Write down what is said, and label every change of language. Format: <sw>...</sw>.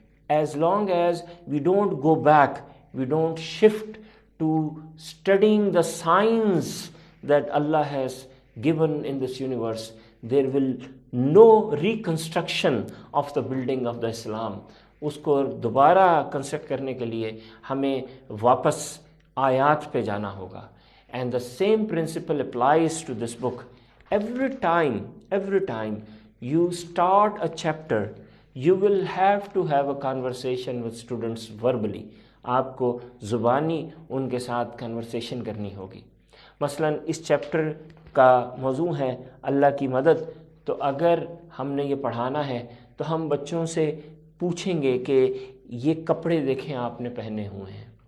<en>As long as we don't go back, we don't shift to studying the science that Allah has given in this universe, there will no reconstruction of the building of the Islam.</en> <ur>اس کو دوبارہ construct کرنے کے لیے ہمیں واپس آیات پہ جانا ہوگا۔</ur> <en>And the same principle applies to this book. Every time you start a chapter, you will have to have a conversation with students verbally.</en> <ur>آپ کو زبانی ان کے ساتھ کنورسیشن کرنی ہوگی۔ مثلا اس چیپٹر کا موضوع ہے اللہ کی مدد، تو اگر ہم نے یہ پڑھانا ہے تو ہم بچوں سے پوچھیں گے کہ یہ کپڑے دیکھیں آپ نے پہنے ہوئے ہیں،</ur>